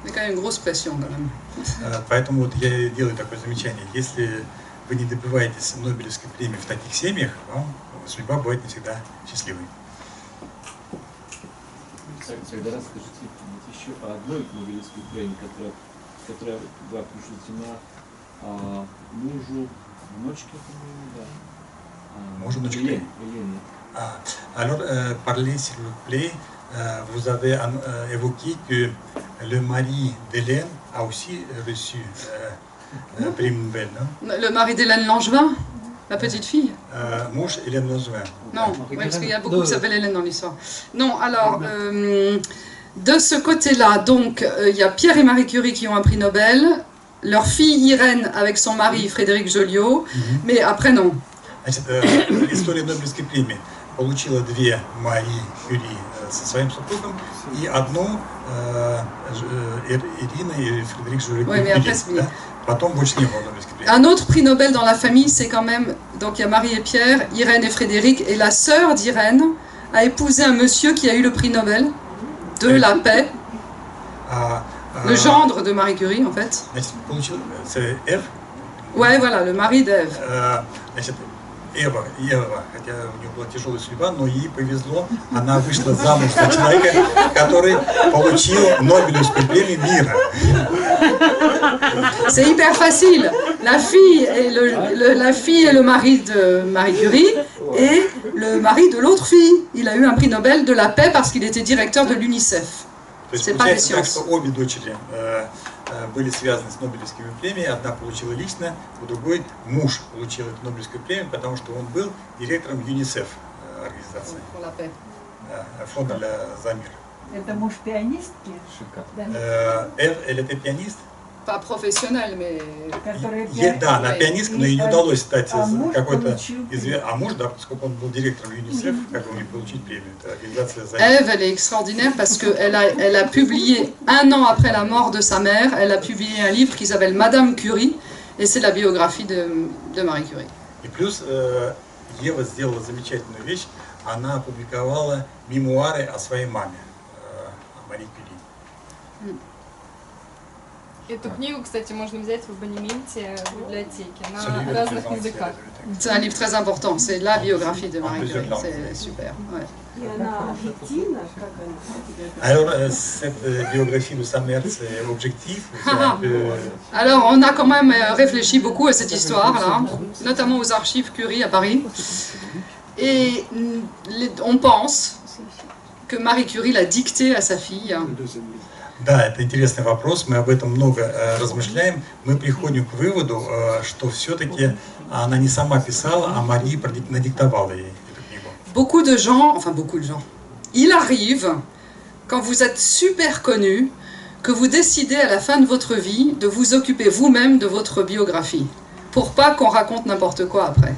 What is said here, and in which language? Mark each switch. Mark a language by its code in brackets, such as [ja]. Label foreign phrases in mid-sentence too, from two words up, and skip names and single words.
[ru] Поэтому вот я делаю такое замечание, если вы не добиваетесь Нобелевской премии в таких семьях, вам судьба бывает не всегда счастливой. Тогда расскажите еще о одной Нобелевской премии, которая была присуждена мужу внучки, по-моему, да. Мужу внучки. [fr] Alors, parlez s'il vous plaît, vous avez évoqué que le mari d'Hélène a aussi reçu prix Nobel, non? Le mari d'Hélène Langevin, la petite fille. Mouche Hélène Langevin. Non, oui, parce qu'il y a beaucoup qui s'appellent Hélène dans l'histoire. Non, alors, de ce côté-là, donc, il y a Pierre et Marie Curie qui ont un prix Nobel, leur fille Irène avec son mari Frédéric Joliot, mais après non. [ru] Значит, история Нобелевской премии. получила две Мари Кюри со своим супругом и одну Ирина и Фредерик Жюли Кюри. Да? Потом больше не было Нобелевской премии. [fr] Un autre prix Nobel dans la famille, c'est quand même, donc il y a Marie et Pierre, Irène et Frédéric, et la sœur d'Irène a épousé un monsieur qui a eu le prix Nobel de la paix, le gendre de Marie Curie en fait. C'est Ève? Ouais, voilà, le mari d'Ève. [ru] Значит, Ева, хотя у нее была тяжелая судьба, но ей повезло, она вышла замуж за человека, который получил Нобелевскую премию мира. [fr] C'est hyper facile. La fille est le mari de Marie Curie et le mari de l'autre fille. Il a eu un prix Nobel de la paix parce qu'il était directeur de l'UNICEF. C'est pas des [ru] получается так, [fr] sciences. [ru] что обе дочери были связаны с Нобелевскими премиями. Одна получила лично, у другой муж получил эту Нобелевскую премию, потому что он был директором ЮНИСЕФ организации, фонда за мир. Это муж пианистки? [fr] Ève, elle était pianiste? Pas professionnel, mais... [ru] Да, она пианистка, но ей не удалось стать какой-то известной. А муж, да, поскольку он был директором ЮНИСЕФ, как бы не получить премию. Это организация за... [fr] Ève, elle est extraordinaire parce qu'elle a publié, 1 an après la mort de sa mère, elle a publié un livre qui s'appelle Madame Curie, et c'est la biographie de Marie Curie. [ru] И плюс Ева сделала замечательную вещь, она опубликовала мемуары о своей маме, Мари Кюри. Эту книгу, кстати, можно взять в абонементе в библиотеке на разных языках. [fr] C'est un livre très important, c'est la biographie de Marie Curie, c'est super. Ouais. Alors, cette biographie de sa mère, c'est objectif? Alors, on a quand même réfléchi beaucoup à cette histoire-là, notamment aux archives Curie à Paris. Et on pense que Marie Curie l'a dicté à sa fille. [ru] Да, это интересный вопрос, мы об этом много размышляем. Мы приходим к выводу, что все-таки она не сама писала, а Мария надиктовала ей эту книгу. [fr] Beaucoup de gens, il arrive, quand vous êtes super connu, que vous décidez à la fin de votre vie de vous occuper vous-même de votre biographie, pour pas qu'on raconte n'importe quoi après.